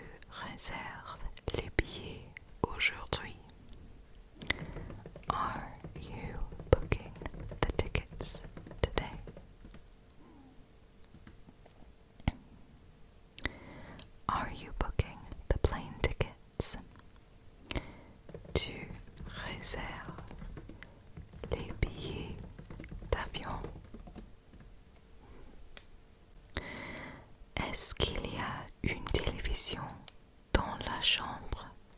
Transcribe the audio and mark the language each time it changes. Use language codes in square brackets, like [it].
[fr] réserve les billets aujourd'hui? [en] Are you booking the tickets today? Are you booking the plane tickets? [fr] Tu réserves les billets d'avion? Est-ce qu'il y a une télévision dans la chambre?